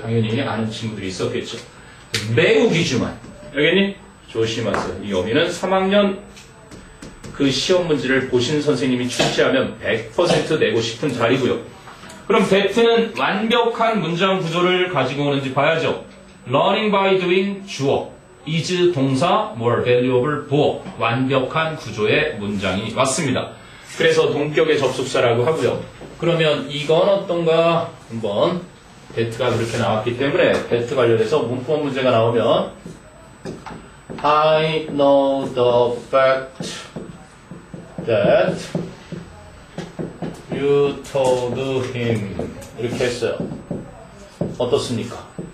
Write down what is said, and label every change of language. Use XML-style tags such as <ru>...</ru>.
<ko>당연히 아는 친구들이 있었겠죠. 매우 귀중한. 알겠니? 조심하세요. 이 어미는 3학년 그 시험 문제를 보신 선생님이 출제하면 100% 내고 싶은 자리고요. 그럼 that는 완벽한 문장 구조를 가지고 오는지 봐야죠.</ko> <en>Learning by doing 주어, is 동사, more valuable 부어.</en> <ko>완벽한 구조의 문장이 왔습니다. 그래서 동격의 접속사라고 하고요. 그러면 이건 어떤가? 한번 that가 그렇게 나왔기 때문에 that 관련해서 문법 문제가 나오면</ko> <en>I know the fact that you told him</en> <ko>이렇게 했어요. 어떻습니까?</ko>